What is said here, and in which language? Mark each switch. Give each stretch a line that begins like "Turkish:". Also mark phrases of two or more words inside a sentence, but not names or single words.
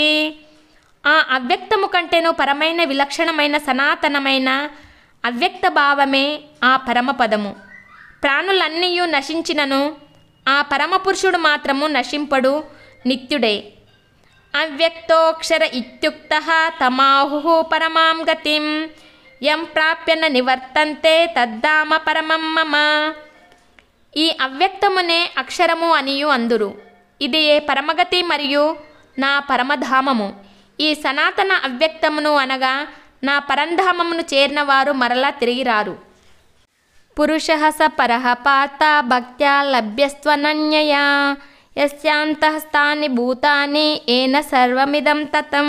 Telugu: ఆ అవ్యక్తము కంటేను పరమైన విలక్షణమైన సనాతనమైన అవ్యక్త భావమే ఆ పరమపదము. ప్రాణులన్నీయు నశించినను ఆ పరమపురుషుడు మాత్రము నశింపడు, నిత్యుడే.
Sanskrit: అవ్యక్తోక్షర ఇత్యుక్తః తమాహుః పరమాం గతిం యం ప్రాప్య న నివర్తంతే తద్ధామ పరమం మమ.
Telugu: ఈ అవ్యక్తమునే అక్షరము అనియు అందురు. ఇది ఏ పరమగతి మరియు నా పరమధామము. ఈ సనాతన అవ్యక్తమును అనగా నా పరంధామమును చేరిన వారు మరలా తిరిగిరారు.
Sanskrit: పురుషః స పరః పార్థ భక్త్యా లభ్యస్త్వనన్యయా యస్యాంతఃస్థాని భూతాని ఏన సర్వమిదం తతం.